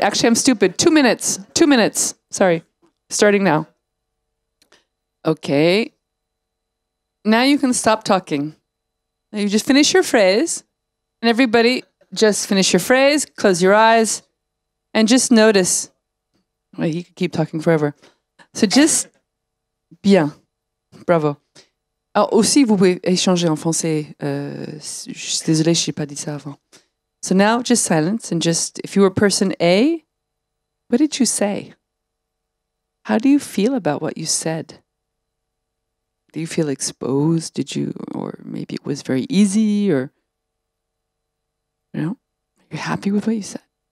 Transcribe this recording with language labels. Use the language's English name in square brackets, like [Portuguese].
[English] Actually, I'm stupid. 2 minutes. 2 minutes. Sorry. Starting now. Okay. Now you can stop talking. Now you just finish your phrase. And everybody just finish your phrase, close your eyes, and just notice. Wait, you could keep talking forever. So just, [French] bien. [English] Bravo. [French] Alors aussi, vous pouvez échanger en français. Je suis désolée, je n'ai pas dit ça avant. [English] So now just silence and just, if you were person A, what did you say? How do you feel about what you said? Do you feel exposed? Or maybe it was very easy, or, you're happy with what you said?